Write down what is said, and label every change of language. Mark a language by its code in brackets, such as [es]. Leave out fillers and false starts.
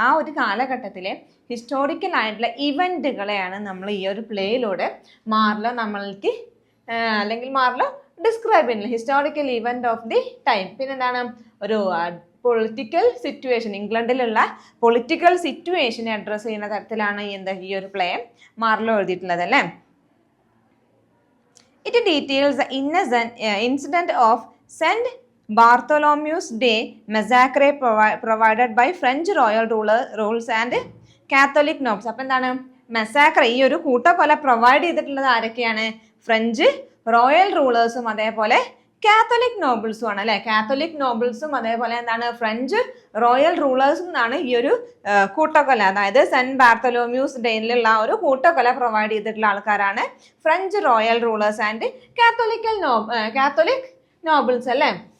[ml] ആ ഒരു കാലഘട്ടത്തിലെ ഹിസ്റ്റോറിക്കൽ ആയിട്ടുള്ള ഇവൻറ്റുകളെയാണ് നമ്മൾ ഈ ഒരു പ്ലേയിലൂടെ മാർലോ നമ്മൾക്ക് അല്ലെങ്കിൽ മാർലോ ഡിസ്ക്രൈബ് ചെയ്യുന്നത്. [en] Historical event of the time. [ml] പിന്നെ എന്താണ് ഒരു പൊളിറ്റിക്കൽ സിറ്റുവേഷൻ, ഇംഗ്ലണ്ടിലുള്ള പൊളിറ്റിക്കൽ സിറ്റുവേഷനെ അഡ്രസ്സ് ചെയ്യുന്ന തരത്തിലാണ് ഈ ഒരു പ്ലേ മാർലോ എഴുതിയിട്ടുള്ളത് അല്ലേ. [en] It details the incident of Saint Bartholomew's Day massacre provided by French royal rules and Catholic nobles. [ml] അപ്പം എന്താണ് മെസാക്ര ഈ ഒരു കൂട്ടക്കൊല പ്രൊവൈഡ് ചെയ്തിട്ടുള്ളത് ആരൊക്കെയാണ്? ഫ്രഞ്ച് റോയൽ റൂളേഴ്സും അതേപോലെ കാത്തലിക് നോബിൾസും ആണ് അല്ലേ. കാത്തലിക് നോബിൾസും അതേപോലെ എന്താണ് ഫ്രഞ്ച് റോയൽ റൂളേഴ്സും എന്നാണ് ഈ ഒരു കൂട്ടക്കൊല, അതായത് സെന്റ് ബാർത്തലോമ്യൂസ് ഡേയിലുള്ള ഒരു കൂട്ടക്കൊല പ്രൊവൈഡ് ചെയ്തിട്ടുള്ള ആൾക്കാരാണ് French royal rulers and Catholic nobles അല്ലേ.